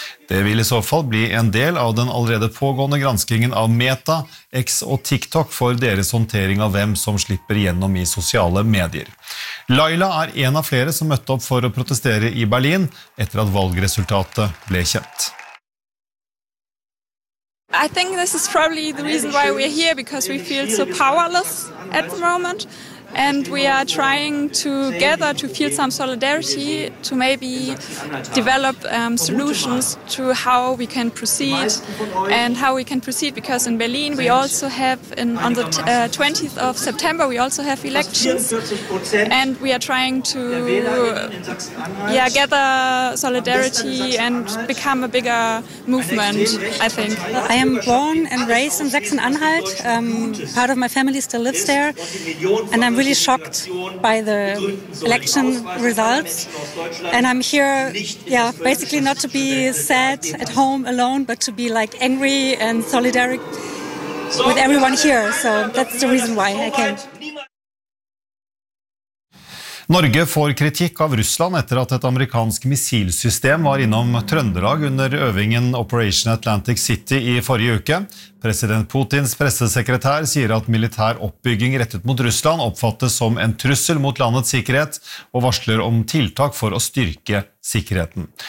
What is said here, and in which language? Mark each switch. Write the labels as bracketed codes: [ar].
[no] Det vil I så fall bli en del av den allerede pågående granskingen av Meta, X og TikTok for deres håndtering av hvem som slipper gjennom I sosiale medier. Laila en av flere som møtte opp for å protestere I Berlin etter at valgresultatet ble kjent. [en] I think this is probably the reason why we're here, because we feel so powerless at the moment. And we are trying together to feel some solidarity, to maybe develop solutions to how we can proceed and how we can proceed, because in Berlin we also have, on the 20th of September, we also have elections, and we are trying to gather solidarity and become a bigger movement, I think. I am born and raised in Sachsen-Anhalt, part of my family still lives there, and I'm really shocked by the election results, and I'm here basically not to be sad at home alone, but to be like angry and solidaric with everyone here, so that's the reason why I came. [no] Norge får kritikk av Russland etter at et amerikansk missilsystem var innom Trøndelag under øvingen Operation Atlantic City I forrige uke. President Putins pressesekretær sier at militær oppbygging rettet mot Russland oppfattes som en trussel mot landets sikkerhet og varsler om tiltak for å styrke sikkerheten.